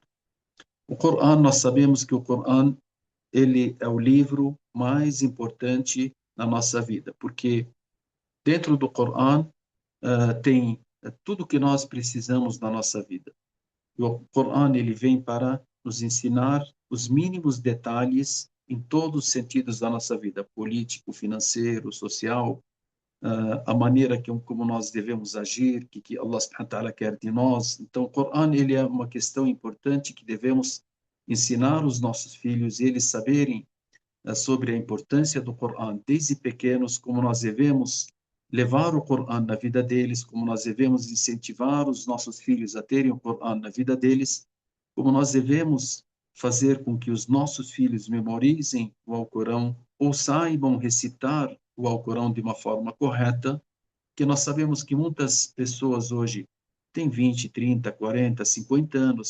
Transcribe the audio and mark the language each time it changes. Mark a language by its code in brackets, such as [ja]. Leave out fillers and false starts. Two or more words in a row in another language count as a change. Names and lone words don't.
[pt] O Corão, nós sabemos que o Corão ele é o livro mais importante na nossa vida, porque dentro do Corão tem tudo que nós precisamos na nossa vida. O Corão ele vem para nos ensinar os mínimos detalhes em todos os sentidos da nossa vida, político, financeiro, social, a maneira como nós devemos agir, que [ar] الله سبحانه وتعالى [pt] quer de nós. Então, o Corão ele é uma questão importante que devemos ensinar os nossos filhos, eles saberem sobre a importância do Corão desde pequenos, como nós devemos levar o Corão na vida deles, como nós devemos incentivar os nossos filhos a terem o Corão na vida deles, como nós devemos fazer com que os nossos filhos memorizem o Alcorão ou saibam recitar o Alcorão de uma forma correta, que nós sabemos que muitas pessoas hoje têm 20, 30, 40, 50 anos.